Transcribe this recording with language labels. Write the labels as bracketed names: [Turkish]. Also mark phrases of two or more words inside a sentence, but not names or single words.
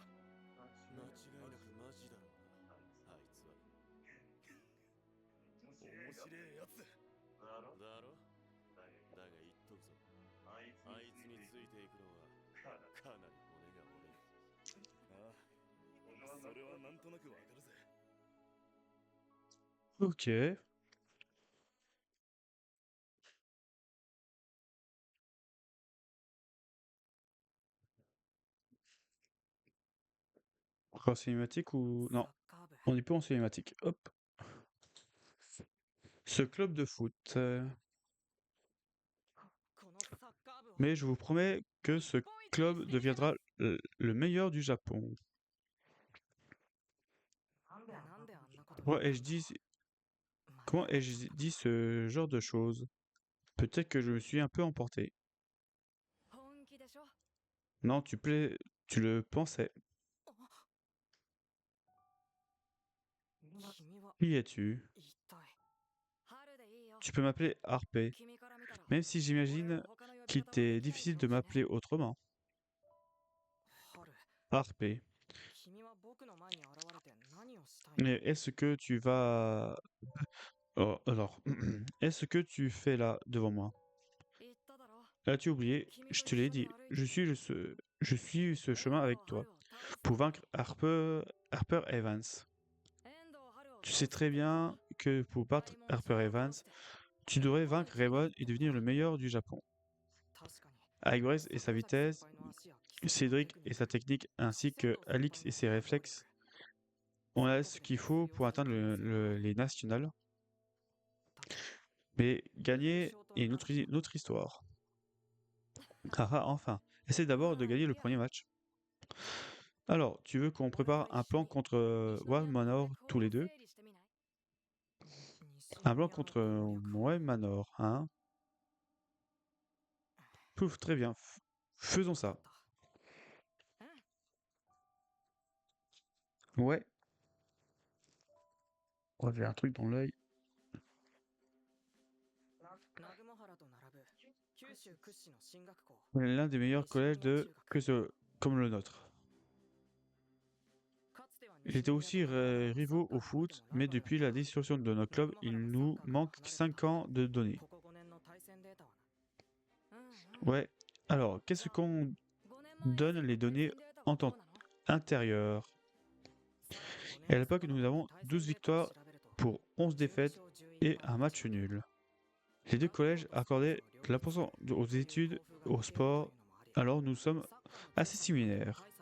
[Japanese] 間違いなくマジだろうな、あいつは。面白えやつだろ。だが言っとくぞ、あいつについていくのはかなり骨が折れる。ああ、それはなんとなくわかるぜ。 [French] Ok. Encore cinématique ou... Non, [Japanese] サッカー部 [French] on n'est pas en cinématique. Hop. Ce club de foot. [Japanese] このサッカー部を [French] Mais je vous promets que ce club deviendra le meilleur du Japon. [Japanese] なんであんなこと [French] Comment ai-je dit, comment ai-je dit ce genre de choses? Peut-être que je me suis un peu emporté. [Japanese] 本気でしょ。 [French] Non, tu le pensais. [Japanese] 君は [French] Qui es-tu? [Japanese] 一体春でいいよ。 [French] Tu peux m'appeler Harpé, [Japanese] 君から見たら [French] même si [Japanese] 俺 [French] j'imagine [Japanese] は他の呼び [French] qu'il [Japanese] 方が [French] t'est [Japanese] できない [French] difficile [Japanese] か [French] de [Japanese] もしれ [French] m'appeler [Japanese] ん。 [French] autrement. [Japanese] 春 [French] Harpé. [Japanese] 君は僕の前に現れて何をしたいの [French] Mais est-ce que tu vas... Oh, alors, est-ce que tu fais là devant moi? [Japanese] 言っただろ。 [French] As-tu oublié? Je te l'ai dit, je suis ce chemin avec toi pour vaincre Harper Evans. [Japanese] 遠藤春を [French] Tu sais très bien que pour battre Harper Evans, tu devrais vaincre Raymond et devenir le meilleur du Japon. [Japanese] 確かに [French] Avec Grace et sa [Japanese] 桜崎 [French] vitesse, [Japanese] 先輩の足や基礎の [French] Cédric [Japanese] テク [French] et [Japanese] ニッ [French] sa [Japanese] ク [French] technique, ainsi [Japanese] 仙 [French] que [Japanese] 道先輩 [French] Alix [Japanese] の [French] et ses [Japanese] 想像 [French] réflexes, [Japanese] 力 [French] on a [Japanese] 全 [French] ce [Japanese] 国 [French] qu'il [Japanese] で [French] faut [Japanese] 通用 [French] pour [Japanese] する [French] atteindre [Japanese] 可能性がある [French] les nationales. [Japanese] だけど [French] Mais gagner est une autre histoire. Haha, enfin, essaie d'abord de gagner le premier match. Alors, tu veux qu'on prépare un plan contre One Manor tous les deux? Un plan contre One Manor, hein? Pouf, très bien. Faisons ça. Ouais. Oh, j'ai un truc dans l'œil. [Japanese] 南雲原と並ぶ九州屈指の進学校 [French] L'un des meilleurs collèges comme le nôtre. [Japanese] かつては [French] Ils étaient aussi rivaux au foot, mais depuis la dissolution de notre club, il nous manque 5 ans de données. [Japanese] ここ5年の対戦データは [French] Ouais. Alors, qu'est-ce qu'on donne les données en temps intérieur? Et à l'époque, nous avons 12 victoires pour 11 défaites et un match nul. Les deux collèges accordaient de l'importance aux études, au sport, alors nous sommes assez similaires.